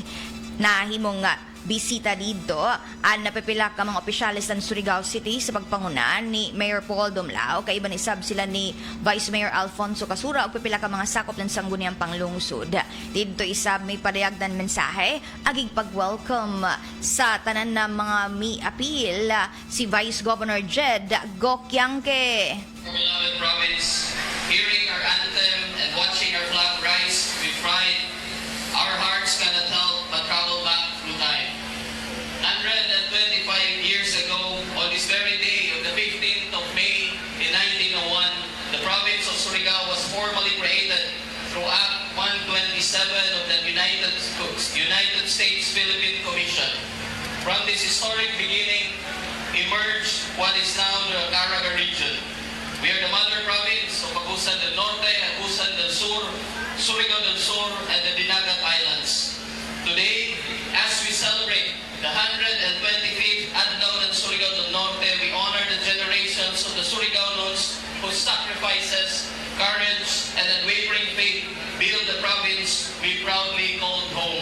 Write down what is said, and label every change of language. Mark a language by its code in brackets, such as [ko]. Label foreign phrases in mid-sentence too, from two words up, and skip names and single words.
[ceb] Nahimong bisita dito ang napipila ka mga opisyalis ng Surigao City sa pagpanguna ni Mayor Paul Dumlao. Kaiba ni sab sila ni Vice Mayor Alfonso Casura o pipila ka mga sakop ng sangguniang panglungsod. Dito isab may padayag ng mensahe agig pag-welcome sa tanan ng mga mi-appeal si Vice Governor Jed Gokyangke. [en] Beloved province, hearing our anthem and watching our flag rise with pride, our hearts cannot help but travel back through time. 125 years ago, on this very day of the 15th of May in 1901, the province of Surigao was formally created through Act 127 of the United States Philippine Commission. From this historic beginning emerged what is now the Caraga region. We are the mother province of Agusan del Norte, Agusan del Sur, Surigao del Sur, and the Dinagat Islands. Today, as we celebrate the 125th Adlaw ng Surigao del Norte, we honor the generations of the Surigaonos whose sacrifices, courage, and unwavering faith build the province we proudly called home.